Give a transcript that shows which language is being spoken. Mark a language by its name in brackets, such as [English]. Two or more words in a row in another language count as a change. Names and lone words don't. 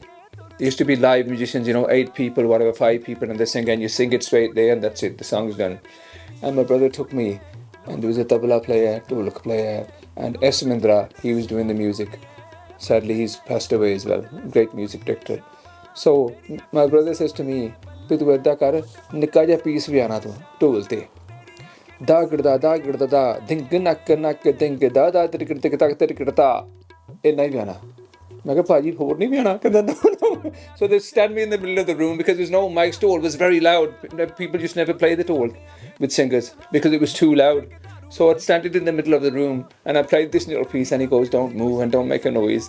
[English] There used to be live musicians, you know, 8 people, whatever, 5 people, and they sing, and you sing it straight there, and that's it, the song's done. And my brother took me, and there was a tabla player, dholak player, and S. Mindra, he was doing the music. Sadly, he's passed away as well, great music director. So my brother says to me, [Punjabi] "ਤੂੰ ਏਦਾਂ ਕਰ, ਨਿੱਕਾ ਜਿਹਾ piece ਵਜਾਉਣਾ ਤੂੰ, ਢੋਲ ਤੇ. Da gida da, ding nak ding da tirikir tik ta. ਇੰਨਾ ਹੀ ਵਜਾਉਣਾ." [English] I said, [Punjabi] "ਪਾਜੀ, ਹੋਰ ਨਹੀਂ ਵਜਾਉਣਾ." No. [English] So they stand me in the middle of the room because there's no mic. Dhol was very loud. People just never play the dhol with singers because it was too loud. So I'd stand it in the middle of the room and I played this little piece and he goes, "Don't move and don't make a noise."